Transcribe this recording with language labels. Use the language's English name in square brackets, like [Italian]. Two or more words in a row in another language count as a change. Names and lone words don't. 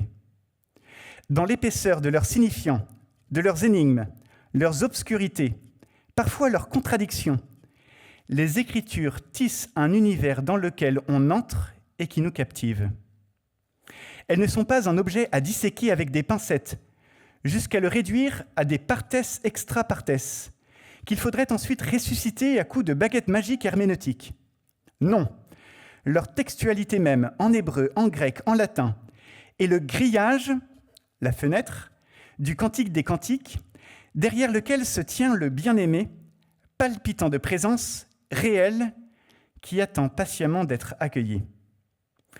[French] Dans l'épaisseur de leurs signifiants, de leurs énigmes, leurs obscurités, parfois leurs contradictions, les Écritures tissent un univers dans lequel on entre et qui nous captive. Elles ne sont pas un objet à disséquer avec des pincettes, jusqu'à le réduire à des [Latin] partes extra partes, [French] qu'il faudrait ensuite ressusciter à coups de baguettes magiques herméneutiques. Non, leur textualité même, en hébreu, en grec, en latin, est le grillage, la fenêtre, du Cantique des Cantiques, derrière lequel se tient le bien-aimé, palpitant de présence réelle, qui attend patiemment d'être accueilli.